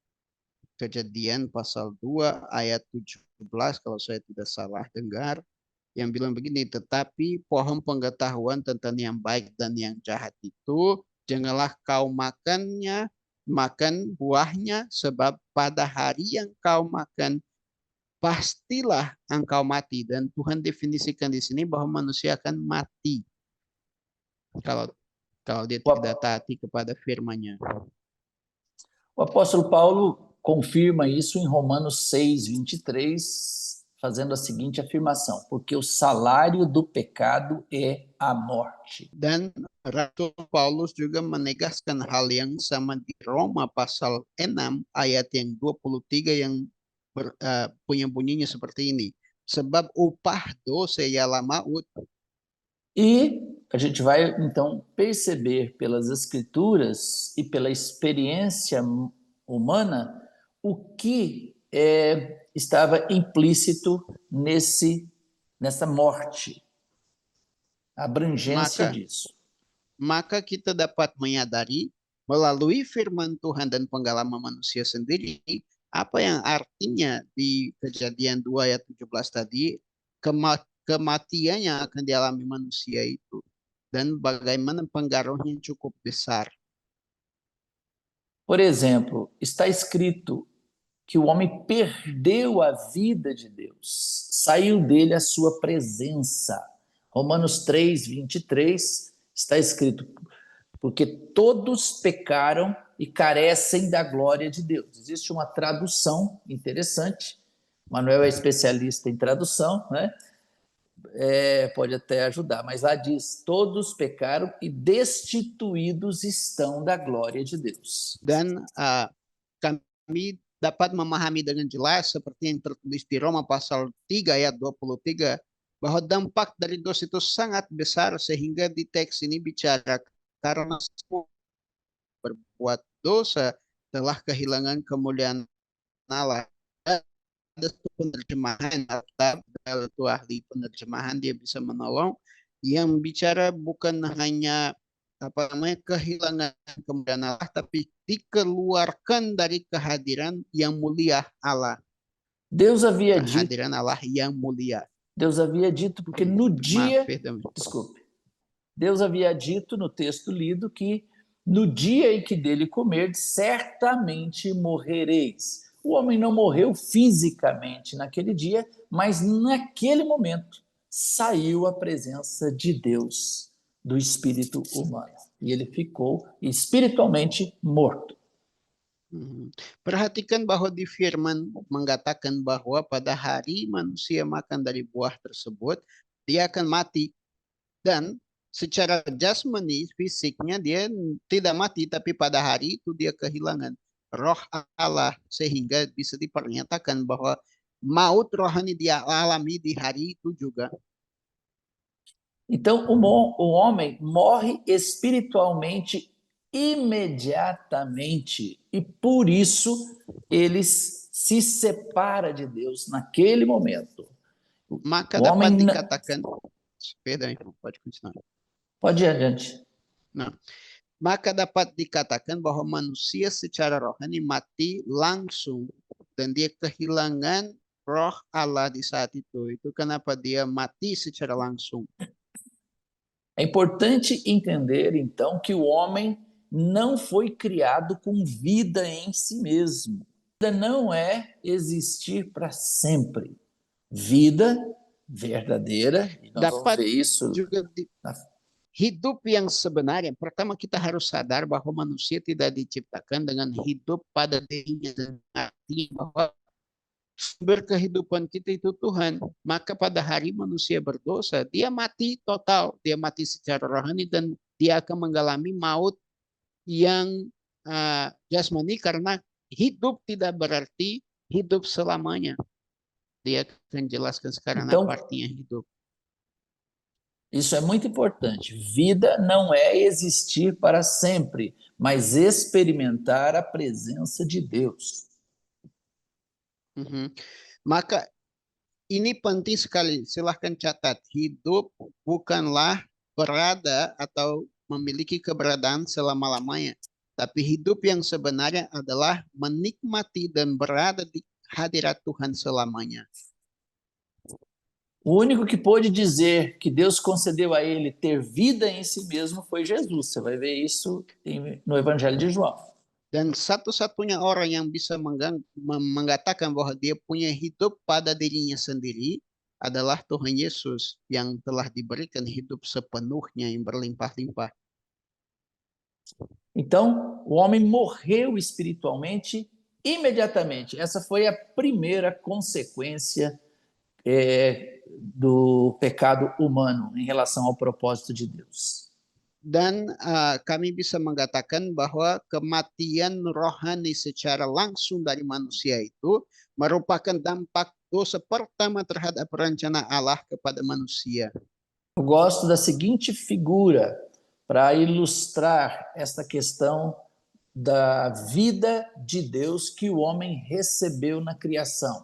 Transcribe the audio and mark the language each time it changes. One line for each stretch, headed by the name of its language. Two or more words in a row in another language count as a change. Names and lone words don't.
Indonesian: ayat 17 kalau saya tidak salah dengar, yang bilang begini, tetapi pohon pengetahuan tentang yang baik dan yang jahat itu janganlah kau makan buahnya, sebab pada hari yang kau makan pastilah engkau mati. Dan Tuhan definisikan di sini bahwa manusia akan mati kalau dia tidak taati kepada firman-Nya.
Portuguese: O apóstolo Paulo confirma isso em Romanos 6:23, fazendo a seguinte afirmação: porque o salário do pecado é a morte.
Indonesian: Dan Rasul Paulus juga menegaskan hal yang sama di Roma pasal 6 ayat yang 23 yang punya bunyinya seperti ini. Sebab upah dosa ialah maut.
Portuguese: E a gente vai então perceber pelas escrituras e pela experiência humana o que estava implícito nessa morte, a abrangência disso.
Indonesian: Maka kita dapat menyadari melalui firman Tuhan dan pengalaman manusia sendiri apa yang artinya di Kejadian 2 ayat 17 tadi, kematian yang akan dialami manusia itu dan bagaimana pengaruhnya cukup besar.
Portuguese: Por exemplo, está escrito que o homem perdeu a vida de Deus, saiu dele a sua presença. Romanos 3:23 está escrito, porque todos pecaram e carecem da glória de Deus. Existe uma tradução interessante, Manuel é especialista em tradução, né? Pode até ajudar, mas lá diz, todos pecaram e destituídos estão da glória de Deus.
Indonesian: Dan kami dapat memahami dengan jelas seperti yang tertulis di Roma pasal 3 ayat 23 bahwa dampak dari dosa itu sangat besar, sehingga di teks ini bicara karena semua berbuat dosa telah kehilangan kemuliaan Allah. Ada penerjemahan atau ahli penerjemahan dia bisa menolong yang bicara bukan hanya kehilangan kemuliaan Allah, tapi dikeluarkan dari kehadiran yang mulia Allah.
Portuguese: Deus havia
Indonesian: kehadiran Allah yang mulia.
Portuguese: Deus havia dito, porque no dia, desculpe, Deus havia dito no texto lido que no dia em que dele comer, certamente morrereis. O homem não morreu fisicamente naquele dia, mas naquele momento saiu a presença de Deus do espírito humano. E ele ficou espiritualmente morto.
Indonesian: Perhatikan bahwa di firman mengatakan bahwa pada hari manusia makan dari buah tersebut, dia akan mati. Dan secara jasmani, fisiknya dia tidak mati, tapi pada hari itu dia kehilangan roh Allah, sehingga bisa dipernyatakan bahwa maut rohani dia alami di hari itu juga.
Portuguese: Então, o homem morre espiritualmente imediatamente e por isso ele se separa de Deus naquele momento.
Indonesian: Maka dapat dikatakan,
Portuguese: pode continuar. Pode ir adiante.
Indonesian: Nah, maka dapat dikatakan bahwa manusia secara rohani mati langsung dan dia kehilangan roh Allah di saat itu. Itu kenapa dia mati secara langsung.
Portuguese: É importante entender, então, que o homem não foi criado com vida em si mesmo. Vida não é existir para sempre. Vida verdadeira, e nós vamos ver isso
Indonesian: hidup yang sebenarnya, pertama kita harus sadar bahwa manusia tidak diciptakan dengan hidup pada dirinya, dan artinya bahwa sumber kehidupan kita itu Tuhan, maka pada hari manusia berdosa, dia mati total, dia mati secara rohani dan dia akan mengalami maut yang jasmani karena hidup tidak berarti hidup selamanya. Dia akan jelaskan sekarang
Portuguese: Então,
Indonesian: apa artinya hidup.
Portuguese: isso é muito importante. Vida não é existir para sempre, mas experimentar a presença de Deus.
Indonesian: Maka ini penting sekali, silahkan catat. Hidup bukanlah berada atau memiliki keberadaan selama-lamanya. Tapi hidup yang sebenarnya adalah menikmati dan berada di hadirat Tuhan selamanya.
Portuguese: O único que pôde dizer que Deus concedeu a ele ter vida em si mesmo foi Jesus. Você vai ver isso no Evangelho de João.
Indonesian: Dan satu-satunya orang yang bisa mengatakan bahwa dia punya hidup pada dirinya sendiri adalah Tuhan Yesus yang telah diberikan hidup sepenuhnya yang berlimpah-limpah.
Portuguese: Então, o homem morreu espiritualmente imediatamente. Essa foi a primeira consequência do pecado humano em relação ao propósito de Deus.
Indonesian: Dan kami bisa mengatakan bahwa kematian rohani secara langsung dari manusia itu merupakan dampak dosa pertama terhadap rencana Allah kepada manusia.
Portuguese: Eu gosto da seguinte figura para ilustrar esta questão da vida de Deus que o homem recebeu na criação.